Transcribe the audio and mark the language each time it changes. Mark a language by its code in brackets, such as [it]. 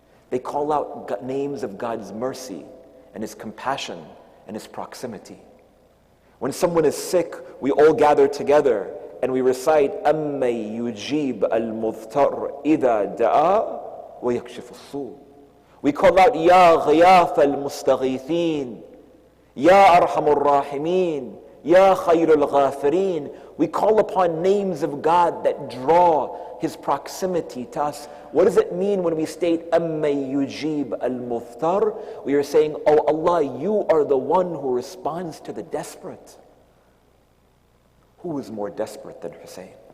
[en] They call out names of God's mercy and His compassion and His proximity. When someone is sick, we all gather together and we recite [ar] أَمَّن يُجِيبُ الْمُضْطَرَّ إِذَا دَعَا وَيَكْشِفُ السُّوءَ. [en] We call out [ar] يَا غِيَاثَ الْمُسْتَغِيثِينَ يَا أَرْحَمُ الرَّاحِمِينَ يَا خَيْرُ الْغَافِرِينَ. [en] We call upon names of God that draw His proximity to us. What does it mean when we state [ar] أَمَّن يُجِيبُ الْمُضْطَرَّ? [en] We are saying, oh Allah, you are the one who responds to the desperate. Who was more desperate than Hussein?